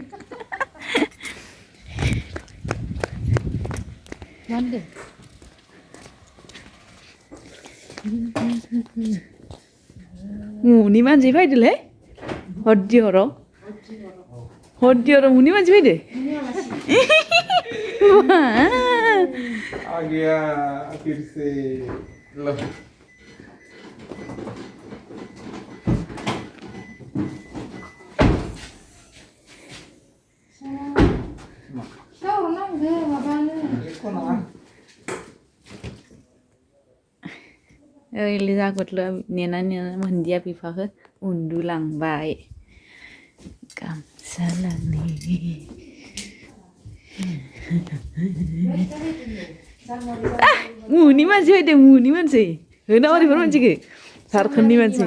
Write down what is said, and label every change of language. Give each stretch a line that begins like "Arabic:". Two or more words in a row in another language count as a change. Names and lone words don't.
Bodo: मा होनदों? मुनि मानसि फैदोलै हरदिहराव मुनि मानसि फैदो
Hindi: आ गया फिर से लो
Bodo: सावरनांगौ माबानो
Hindi: देखो ना
Bodo: ओइले जागोतल' नेना मोनदिया बिफाखौ उन्दुलांबाय गामसा लांनि मुनि मानसि फैदों मुनि मानसि होना ओरैफोर मानसिखौ झारखन्डनि मानसि